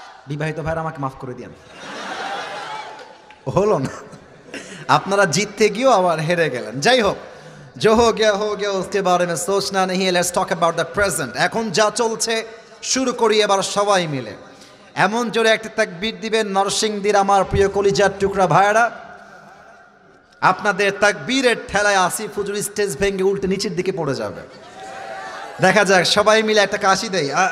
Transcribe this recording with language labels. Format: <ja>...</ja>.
<bn>বিবাহিত ভাইরা আমাকে মাফ করে দিয়েন, হলো না, আপনারা জিততে গিয়েও আবার হেরে গেলেন। যাই হোক,</bn> <hi>जो हो गया उसके बारे में सोचना नहीं है,</hi> <en>Let's talk about the present.</en> <bn>এখন যা চলছে শুরু করি এবার সবাই মিলে। এমন জোরে একটা তাকবীর দিবেন নরসিংদীর আমার প্রিয় কলিজার টুকরা ভাইরা, আপনাদের তাকবীরের ঠেলায় আসিফ হুজুর স্টেজ ভেঙে উল্টে নিচের দিকে পড়ে যাবে। দেখা যাক, সবাই মিলে একটা কাশি দেই।</bn>